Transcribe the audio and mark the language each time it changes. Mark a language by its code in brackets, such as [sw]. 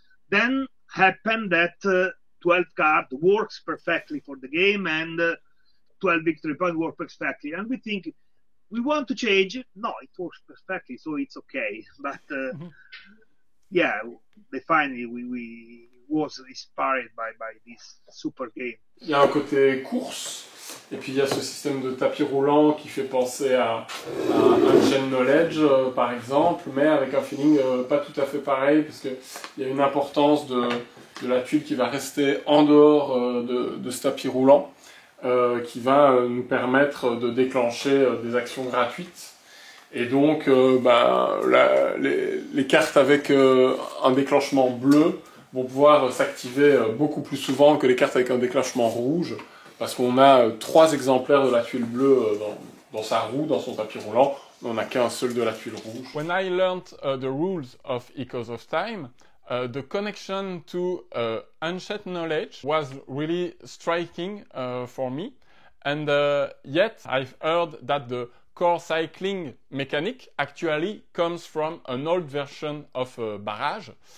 [en] Then happened that 12 card works perfectly for the game and 12 victory points work perfectly. And we think we want to change it. No, it works perfectly, so it's okay. But yeah, finally we was inspired by this super game. [fr] Il y a un côté course, et puis il y a ce système de tapis roulant qui fait penser à un chain knowledge, par exemple, mais avec un feeling pas tout à fait pareil, parce qu'il y a une importance de la tuile qui va rester en dehors de ce tapis roulant, qui va nous permettre de déclencher des actions gratuites. Et donc, les cartes avec un déclenchement bleu vont pouvoir s'activer beaucoup plus souvent que les cartes avec un déclenchement rouge, parce qu'on a 3 exemplaires de la tuile bleue dans sa roue, dans son tapis roulant. On n'a qu'un seul de la tuile rouge. [en] When I learned the rules of Echoes of Time, the connection to ancient knowledge was really striking for me. And yet I've heard that the core cycling mechanic actually comes from an old version of Barrage.